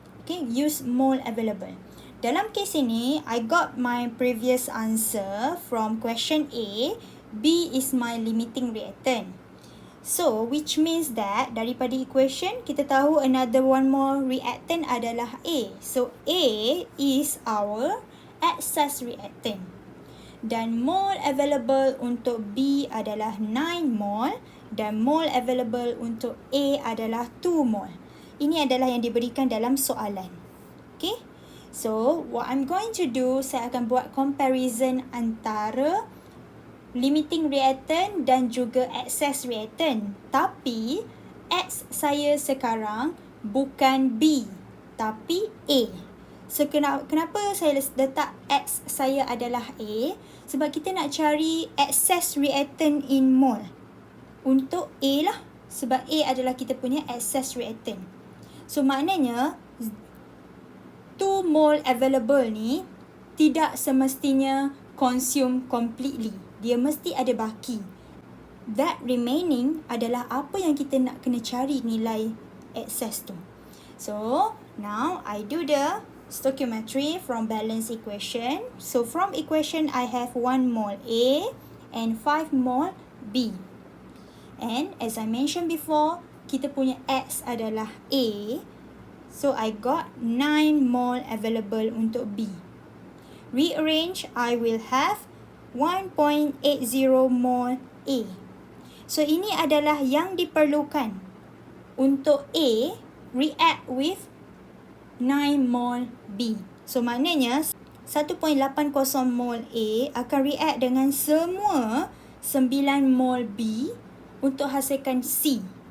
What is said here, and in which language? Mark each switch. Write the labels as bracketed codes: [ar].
[en] Okay, use mole available. [ms] Dalam case ini, [en] I got my previous answer from question A. B is my limiting reactant. So, which means that [ms] daripada equation, kita tahu [en] another one more reactant adalah A. So, A is our excess reactant. [ms] Dan mole available untuk B adalah 9 mole dan mole available untuk A adalah 2 mole. Ini adalah yang diberikan dalam soalan. [en] Okay? So, what I'm going to do, [ms] saya akan buat [en] comparison antara limiting reactant [ms] dan juga [en] excess reactant. [ms] Tapi, X saya sekarang bukan B, tapi A. So, kenapa saya letak X saya adalah A? Sebab kita nak cari excess reactant in mole. Untuk A lah. Sebab A adalah kita punya excess reactant. So, maknanya, 2 mole available ni tidak semestinya consume completely. Dia mesti ada baki. [en] That remaining [ms] adalah apa yang kita nak kena cari nilai excess tu. [en] So, now I do the stoichiometry from balance equation. So, from equation I have 1 mole A and 5 mole B. And as I mentioned before, [ms] kita punya X adalah A. [en] So, I got 9 mole available [ms] untuk B. [en] Rearrange, I will have 1.80 mole A. [ms] So, ini adalah yang diperlukan untuk A [en] react with 9 mole B. [ms] So, maknanya 1.80 mole A akan react dengan semua 9 mole B untuk hasilkan C.